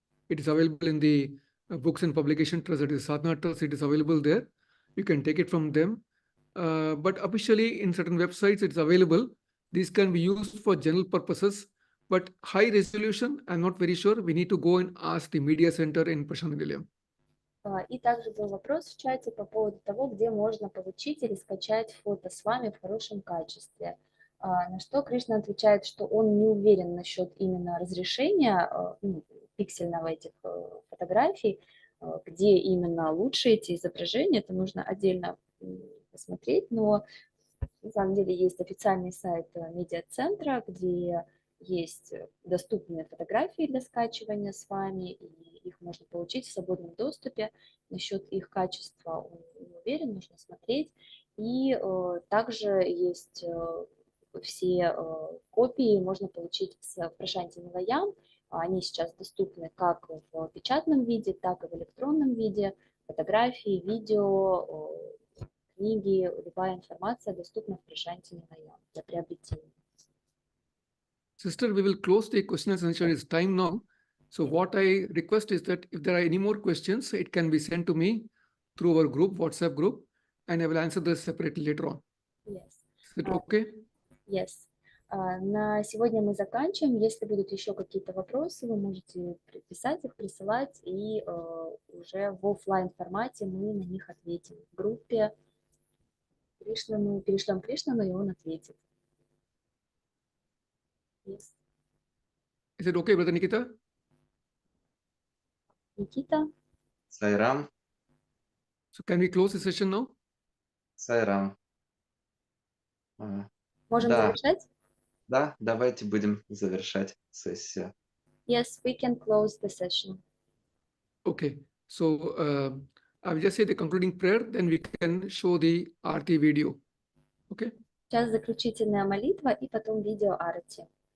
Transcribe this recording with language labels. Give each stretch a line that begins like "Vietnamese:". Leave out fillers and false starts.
English: It is available in the Books and Publication Trust, that is Sadhana Trust. It is available there. You can take it from them. But officially in certain websites, it's available. These can be used for general purposes, but high resolution, I'm not very sure. We need to go and ask the media center in Prashanti Nilayam.
Russian: И также был вопрос в чате по поводу того, где можно получить или скачать фото с вами в хорошем качестве. На что Кришна отвечает, что он не уверен насчет именно разрешения пиксельного этих фотографий, где именно лучше эти изображения, это нужно отдельно посмотреть, но на самом деле есть официальный сайт медиацентра, где есть доступные фотографии для скачивания с вами, и их можно получить в свободном доступе. Насчет их качества он не уверен, нужно смотреть. И также есть все копии, можно получить в Прашанти Ниlayam. Они сейчас доступны как в печатном виде, так и в электронном виде. Фотографии, видео, книги, любая информация доступна в Прашанти Ниlayam для приобретения.
English: Sister, we will close the question and answer. It's time now. So what I request is that if there are any more questions, it can be sent to me through our group, WhatsApp group, and I will answer this separately later on. Yes. Is it okay? Yes.
Russian: На сегодня мы заканчиваем. Если будут еще какие-то вопросы, вы можете писать их, присылать, и уже в офлайн формате мы на них ответим. В группе Кришнану, перешлем Кришнану, и он ответит.
English: Yes. Is it okay, Brother Nikita?
Russian: Никита? Сайрам,
English: So can we close the session now?
Russian: Сайрам. Можем Да. завершать? Да, давайте будем завершать сессию.
English: Yes, we can close the session. Okay. So I will just say the concluding prayer, then we can show the Aarti video. Okay.
Russian: Сейчас заключительная молитва и потом видео Арати.